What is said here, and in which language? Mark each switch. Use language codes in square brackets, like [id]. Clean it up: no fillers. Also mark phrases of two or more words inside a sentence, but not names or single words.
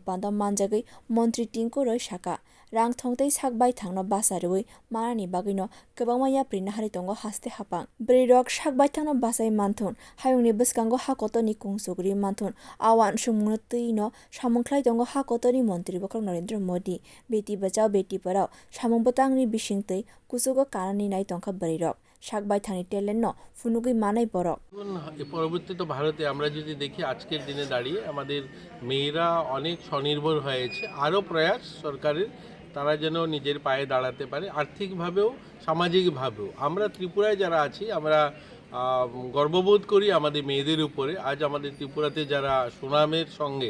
[trp] pandao manjagui montri Tinku Roy saka rang thongtei sakbai thangno basarui manani bagino kwbangma yapri nahari tongo haste hapang bwrwi rok sakbai thangno basai manthun hayungni bwskango hakotoni kungsugri manthun awan sungmungno tüino samungkhlai tongo hakotoni montri bokrok Narendra Modi [hi] बेटी बचाओ बेटी पढ़ाओ [trp] samung botangni bisingtui kusugo kanani nai tongkha bwrwi rok sakbai thangni talent no funugui manai borok [bn] পরবর্তীতে ভারতে আমরা যদি দেখি আজকের দিনে দাঁড়িয়ে আমাদের মেয়েরা অনেক স্বনির্ভর হয়েছে আরও প্রয়াস সরকারের তারা যেন নিজের পায়ে দাঁড়াতে পারে আর্থিকভাবেও সামাজিকভাবেও আমরা ত্রিপুরায় যারা আছি আমরা গর্ববোধ করি আমাদের মেয়েদের উপরে আজ আমাদের ত্রিপুরাতে যারা সুনামের সঙ্গে